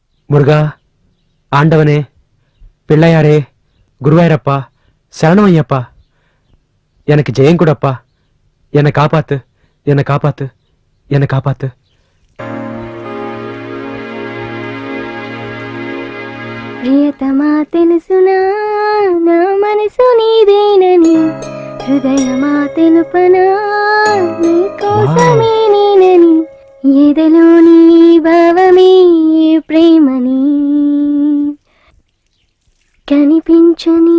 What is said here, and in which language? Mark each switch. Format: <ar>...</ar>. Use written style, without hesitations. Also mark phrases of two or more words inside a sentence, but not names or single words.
<ta>முருகா ஆண்டவனே பிள்ளையாரே குருவாயிரப்பா சரணம் ஐயப்பா எனக்கு ஜெயம் கூடப்பா என்னை காப்பாத்து என்னை காப்பாத்து என்னை காப்பாத்து</ta> <te>ప్రియతమా తెలుసునా నా మనసు నీదేనని హృదయమా తెలుపనా నీ కోసమే నేనని ఎదలోని భావమే ప్రేమని కనిపించని</te>